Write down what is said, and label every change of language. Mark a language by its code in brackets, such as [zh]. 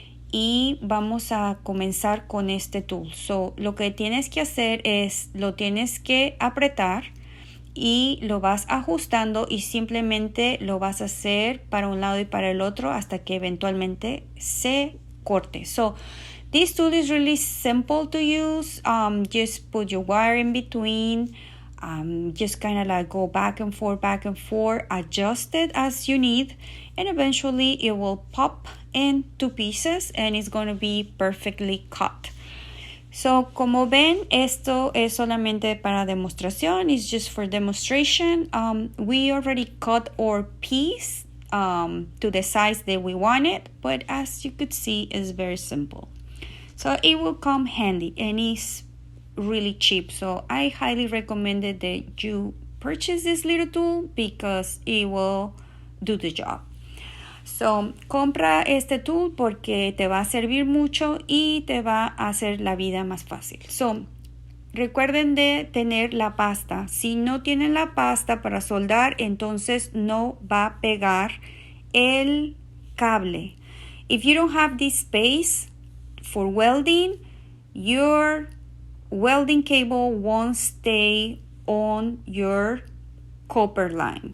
[es] Y vamos a comenzar con este tool. So, lo que tienes que hacer es, lo tienes que apretar y lo vas ajustando y simplemente lo vas a hacer para un lado y para el otro hasta que eventualmente se corte. [en] So this tool is really simple to use. Just put your wire in between. Just kind of like go back and forth, adjust it as you need, and eventually it will pop into pieces and it's going to be perfectly cut. [es] So, como ven, esto es solamente para demostración. [en] It's just for demonstration. We already cut our piece to the size that we want it, but as you could see, it's very simple. So, it will come handy and it's really cheap. So, I highly recommend that you purchase this little tool because it will do the job. [es] So, compra este tool porque te va a servir mucho y te va a hacer la vida más fácil. So, recuerden de tener la pasta. Si no tienen la pasta para soldar, entonces no va a pegar el cable. [en] If you don't have this space for welding, your welding cable won't stay on your copper line.